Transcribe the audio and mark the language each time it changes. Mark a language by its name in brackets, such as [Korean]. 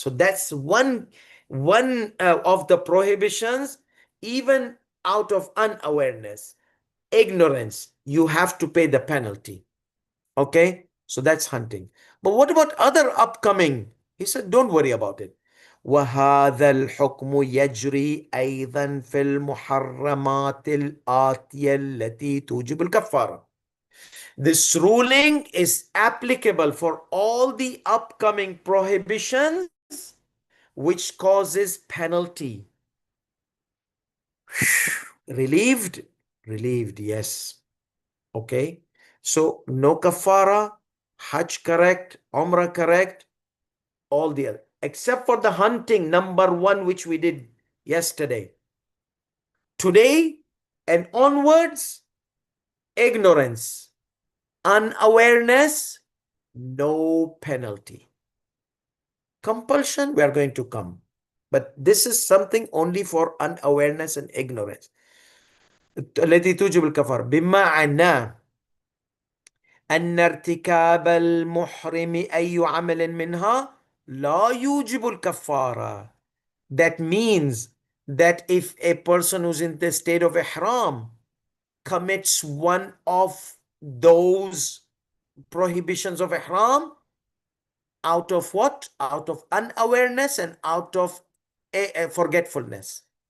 [English] So that's one of the prohibitions, even out of unawareness, ignorance. You have to pay the penalty. Okay, so that's hunting. But what about other upcoming? He said, don't worry about it. [Arabic] وهذا الحكم يجري أيضا في المحرمات الآتية التي توجب الكفارة. [English] This ruling is applicable for all the upcoming prohibitions which causes penalty. Relieved? Relieved, yes. Okay. So no kafara, Hajj correct, Umrah correct, all the other, except for the hunting, number one, which we did yesterday. Today and onwards, ignorance, unawareness, no penalty. Compulsion, we are going to come. But this is something only for unawareness and ignorance. [Arabic] التي توجب الكفارة بمعنى أن ارتكاب المحرم أي عمل منها لا يوجب الكفارة. [English] That means that if a person who's in the state of ihram commits one of those prohibitions of ihram, out of what? Out of unawareness and out of forgetfulness.